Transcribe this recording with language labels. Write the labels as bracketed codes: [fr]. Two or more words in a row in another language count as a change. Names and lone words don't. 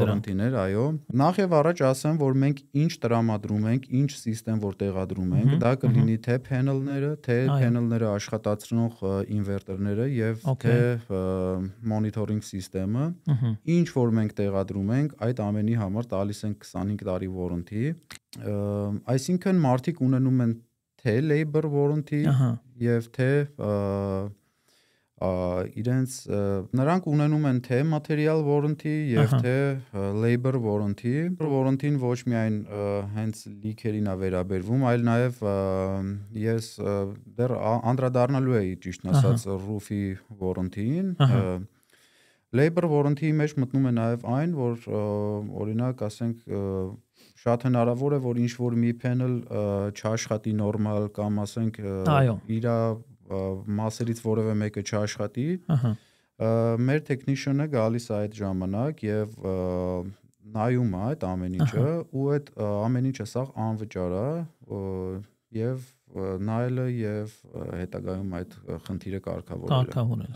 [hy] դրանք, Նախ եւ առաջ ասեմ, որ մենք ինչ տրամադրում ենք, ինչ սիստեմ որ տեղադրում ենք, դա կլինի թե փանելները, թե փանելները աշխատացնող ինվերտորները եւ թե մոնիթորինգ սիստեմը, ինչ որ մենք տեղադրում ենք, այդ ամենի համար տալիս ենք 25 տարի warranty, այսինքն մարդիկ ունենում են թե [en] labor warranty [hy] եւ թե իրենց նրանք ունենում են թե [en] material warranty [hy] եւ թե [en] labor warranty, [hy] warranty-ն ոչ միայն հենց լիքերին է վերաբերվում, այլ նաեւ ես դեռ անդրադառնալու էի ճիշտ ասած [en] roof-ի warranty-ին, labor warranty-ի [hy] մեջ մտնում է նաեւ այն, որ օրինակ ասենք շատ հնարավոր է որ ինչ որ մի panel չաշխատի նորմալ կամ ասենք իր մասերից որևէ մեկը չաշխատի, մեր technician-ը գալիս է այդ ժամանակ եւ նայում է այդ ամեն ինչը ու այդ ամեն ինչը սա անվճար է եւ նայելը եւ հետագայում այդ խնդիրը կարգավորելը։